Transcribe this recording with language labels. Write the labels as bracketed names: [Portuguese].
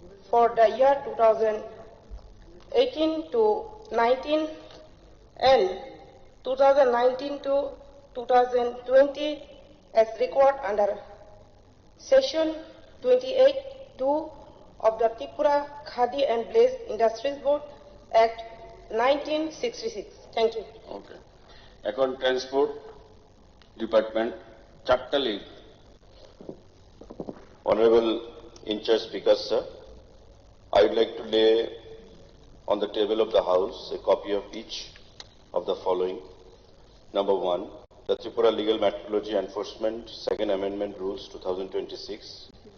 [English] for the year 2018 to 19 and 2019 to 2020 as recorded under Section 28(2) of the Tripura Khadi and Blaze Industries Board Act 1966. Thank you. [Bangla] ওকে, এখন transport department 4টা link. [English] Honorable In-Charge Speaker, sir, I would like to lay on the table of the House a copy of each of the following. Number 1, the Tripura Legal Metrology Enforcement Second Amendment Rules 2026.